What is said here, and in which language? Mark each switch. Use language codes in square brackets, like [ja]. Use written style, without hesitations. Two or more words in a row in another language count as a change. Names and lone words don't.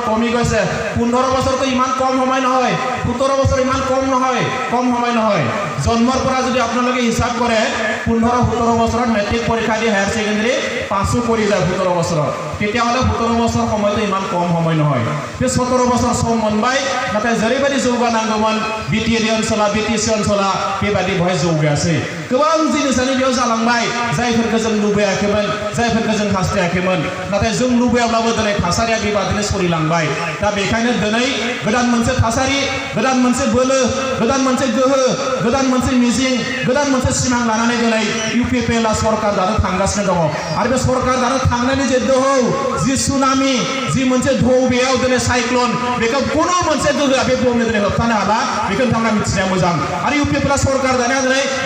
[as] কমি গৈছে 15 বছৰটো ইমান কম সময় নহয় 17 বছৰ ইমান কম সময় নহয় জন্মৰ পৰা যদি আপোনালোকে হিচাপ কৰে 15-17 বছৰত মেট্ৰিক পৰীক্ষা দি হায়াৰ সেকেন্ডাৰী পাছো কৰি যায় 17 বছৰত তেতিয়াহ'লে 17 বছৰ সময়টো ইমান কম সময় নহয় [brx] बे 17 बोसोर सम मोनबाय नाथाय जेरैबायदि जौगानांगौमोन बिटिएडि ओनसोला बिटिसि ओनसोला बेबायदि बहाय जौगायासै गोबां जिनिसानो बेयाव जालांबाय जायफोरखौ जों लुबैयाखैमोन जायफोरखौ जों हास्थायाखैमोन नाथाय जों लुबैयाब्लाबो दिनै थासारिया बेबायदिनो सोलिलांबाय दा बेखायनो दिनै गोदान मोनसे थासारि गोदान मोनसे बोलो गोदान मोनसे गोहो गोदान मोनसे मिजिं गोदान मोनसे सिमां लानानै दिनै इउपिपिएलआ सरकार दानो थांगासिनो दङ आरो बे सरकार दानो थांनायनि जे दोहौ जि सुनामि जि मोनसे ढौ बेयाव दिनै साइक्लोन बेखौ कुनु मोनसे गोहोआ बे बुहुमनि दिनै होबथानो हाला बेखौ नोंथांमोना मिथिनाया मोजां आरो इउपिपिएलआ सरकार दानाया दिनै